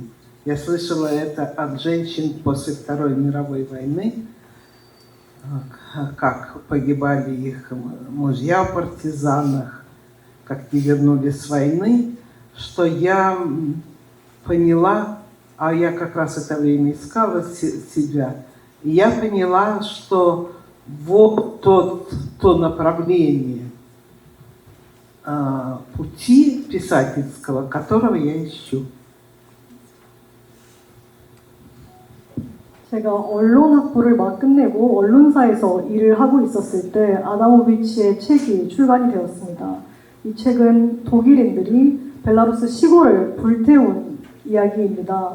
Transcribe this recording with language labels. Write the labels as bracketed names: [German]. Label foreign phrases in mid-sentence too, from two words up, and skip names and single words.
[Russian] Я слышала это от женщин после Второй мировой войны, как погибали их мужья в партизанах, как не вернулись с войны, что я поняла, а я как раз это время искала себя, и я поняла, что вот то направление пути писательского, которого я ищу. [Korean] 제가 언론 학부를 막 끝내고 언론사에서 일을 하고 있었을 때 아다모비치의 책이 출간이 되었습니다. 이 책은 독일인들이 벨라루스 시골을 불태운 이야기입니다.